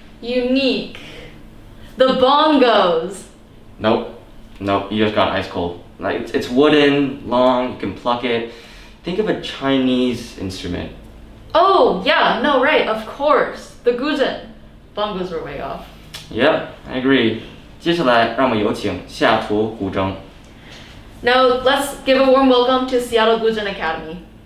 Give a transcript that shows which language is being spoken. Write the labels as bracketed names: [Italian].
[English] Unique. The bongos. Nope. Nope, you just got ice cold. Like it's wooden, long, you can pluck it. Think of a Chinese instrument. Oh, yeah, no, right, of course. The guzheng. Bongos were way off. Yep, I agree. [Chinese] 接下来让我们有请下图古筝。 [English] Now, let's give a warm welcome to Seattle Guzheng Academy.